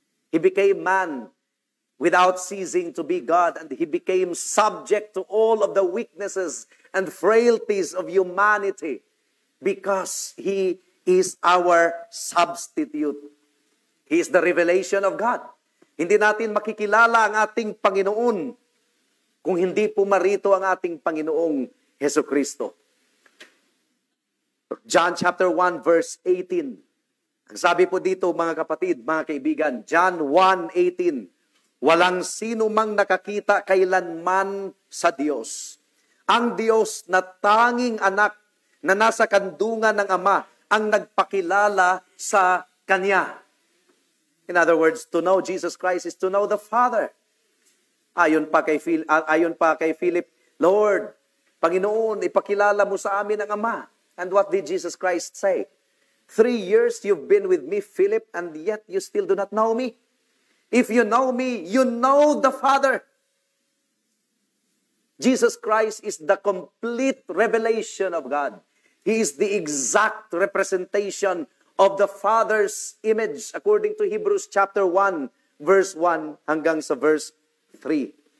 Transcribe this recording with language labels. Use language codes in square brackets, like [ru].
[en] He became man without ceasing to be God, and He became subject to all of the weaknesses and frailties of humanity because He is our substitute. He is the revelation of God. [tl] Hindi natin makikilala ang ating Panginoon kung hindi pumarito ang ating Panginoong Hesukristo. John chapter 1 verse 18. Ang sabi po dito mga kapatid, mga kaibigan, John 1:18, walang sino mang nakakita kailanman sa Diyos. Ang Diyos na tanging anak na nasa kandungan ng Ama ang nagpakilala sa Kanya. [en] In other words, to know Jesus Christ is to know the Father. [tl] Ayon pa kay Philip, Lord, Panginoon, ipakilala mo sa amin ang Ama. [en] And what did Jesus Christ say? 3 years you've been with me, Philip, and yet you still do not know me. If you know me, you know the Father. Jesus Christ is the complete revelation of God. He is the exact representation of the Father's image according to Hebrews chapter 1, verse 1 [tl] hanggang sa [en] verse 3.